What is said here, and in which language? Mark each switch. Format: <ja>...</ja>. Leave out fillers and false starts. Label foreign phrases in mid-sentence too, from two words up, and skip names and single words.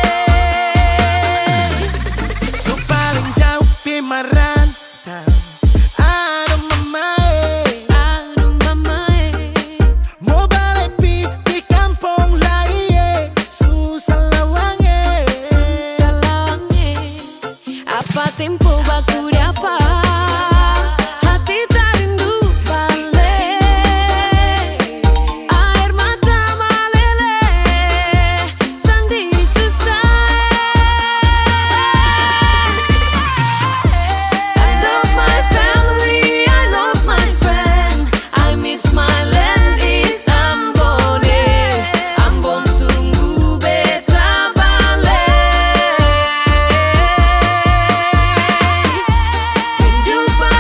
<abs>So paling jauh pi merantau. Aduh mamae, Aduh mamae, mau balik pi di kampung lain. Susah lawange. susah lawangnya. Apa tempo baku dapat hati tak rindu balik. Air mata meleleh sendiri susah.</abs> <en>I love my family, I love my friend, I miss my land, it's Ambon.</en> <abs>Ambon tunggu beta balik. Rindu</abs>